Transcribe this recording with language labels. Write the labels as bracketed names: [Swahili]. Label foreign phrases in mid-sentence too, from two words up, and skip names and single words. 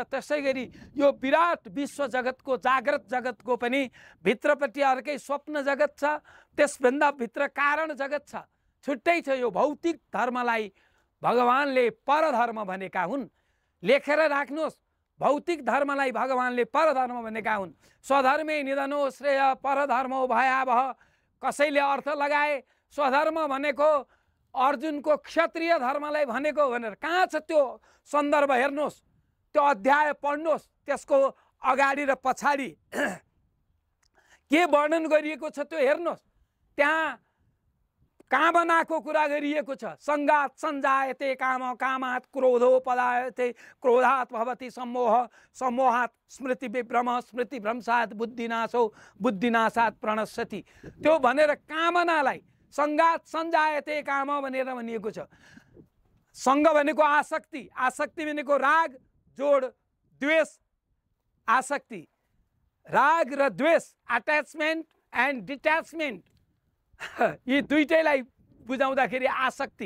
[Nepali] त्यसै गरी यो विराट विश्व जगतको, जागृत जगतको पनि भित्रपट्टि अर्कै स्वप्न जगत छ, त्यसभन्दा भित्र कारण जगत छ, छुट्टै छ। यो भौतिक धर्मलाई भगवानले परधर्म भनेका हुन्। लेखेर राख्नुहोस्, भौतिक धर्मलाई भगवानले परधर्म भनेका हुन्। [Sanskrit] स्वधर्मे निधनो श्रेय परधर्मो भयावह। [Nepali] कसैले अर्थ लगाए स्वधर्म भनेको अर्जुनको क्षत्रिय धर्मलाई भनेको भनेर। कहाँ छ त्यो सन्दर्भ? हेर्नुहोस्, त्यो अध्याय पढ्नुहोस्, त्यसको अगाडि र पछाडि के वर्णन गरिएको छ त्यो हेर्नुहोस्। त्यहाँ कामनाको कुरा गरिएको छ। [Sanskrit] संगात सञ्जायते काम, कामात् क्रोधो पलायते, क्रोधात् भवति सम्मोह, सम्मोहात् स्मृति विभ्रम, स्मृति भ्रंशात् बुद्धिनाशो, बुद्धिनाशात् प्रणश्यति। [Nepali] त्यो भनेर कामनालाई [Sanskrit] संगात सञ्जायते काम [Nepali] भनेर भनिएको छ। संग भनेको आसक्ति, आसक्ति भनेको राग जोड द्वेष, आसक्ति, राग र द्वेष, [English] attachment and detachment, [Nepali] यी दुईटैलाई बुझाउँदाखेरि आसक्ति।